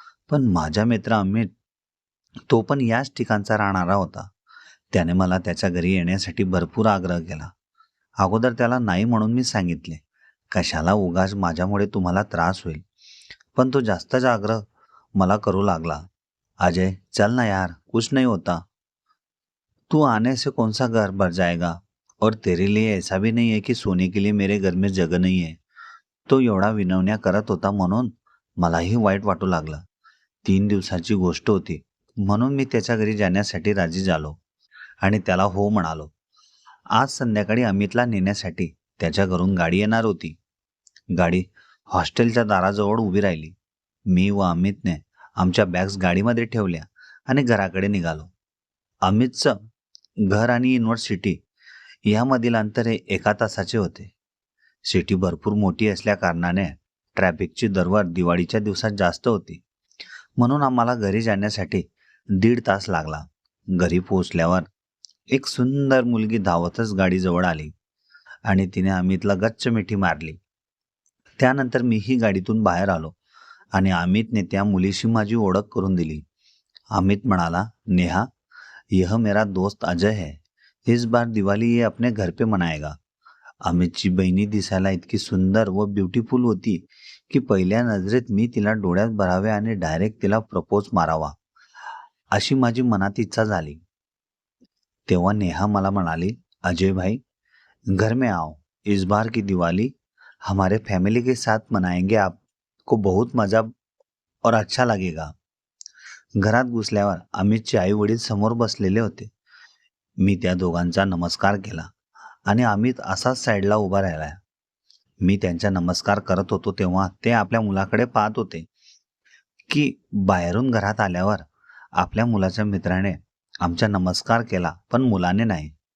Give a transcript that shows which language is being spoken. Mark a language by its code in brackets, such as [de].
[mr] पण माझा मित्र अमित, तो पण याच ठिकाणचा राहणारा होता. त्याने मला त्याच्या घरी येण्यासाठी भरपूर आग्रह केला. अगोदर त्याला नाही म्हणून मी सांगितले, कशाला उगाच माझ्यामुळे तुम्हाला त्रास होईल. पण तो जास्तच आग्रह मला करू लागला. अजय, [hi] चल ना यार, कुछ नहीं होता. तू आने से कौन सा घर भर जाएगा, और तेरे लिए ऐसा भी नहीं है कि सोने के लिए मेरे घर में जगह नहीं है. [mr] तो एवढा विनवण्या करत होता म्हणून मलाही वाईट वाटू लागलं. 3 दिवसाची गोष्ट होती म्हणून मी त्याच्या घरी जाण्यासाठी राजी झालो आणि त्याला हो म्हणालो. आज संध्याकाळी अमितला नेण्यासाठी त्याच्या घरून गाडी येणार होती. गाडी हॉस्टेलच्या दाराजवळ उभी राहिली. मी व अमितने आमच्या बॅग्स गाडीमध्ये ठेवल्या आणि घराकडे निघालो. अमितचं घर आणि युनिव्हर्सिटी यामधील अंतर हे 1 तासाचे होते. सिटी भरपूर मोठी असल्या कारणाने ट्रॅफिकची दरवर दिवाळीच्या दिवसात जास्त होती. म्हणून आम्हाला घरी जाण्यासाठी 1.5 तास लागला. घरी पोहोचल्यावर एक सुंदर मुलगी धावतच गाडीजवळ आली आणि तिने अमितला गच्च मिठी मारली. त्यानंतर मीही गाडीतून बाहेर आलो आणि अमितने त्या मुलीशी माझी ओळख करून दिली. अमित म्हणाला, [hi] नेहा, यह मेरा दोस्त अजय है. इस बार दिवाळी ये अपने घर पे मनाएगा. [mr] अमितची बहिणी दिसायला इतकी सुंदर व ब्युटिफुल होती की पहिल्या नजरेत मी तिला डोळ्यात भरावे आणि डायरेक्ट तिला प्रपोज मारावा अशी माझी मनात इच्छा झाली. तेव्हा नेहा मला म्हणाली, [hi] अजय भाई, घर में आओ. इस बार की दिवाली हमारे फैमिली के साथ मनाएंगे. आपको बहुत मजा और अच्छा लगेगा. [mr] घरात घुसल्यावर अमितचे आई वडील समोर बसलेले होते. मी त्या दोघांचा नमस्कार केला आणि अमित असाच साईडला उभा राहिला. मी त्यांचा नमस्कार करत होतो तेव्हा ते आपल्या मुलाकडे पाहत होते की बाहेरून घरात आल्यावर आपल्या मुलाच्या मित्राने आमचा नमस्कार केला, पण मुलाने नाही.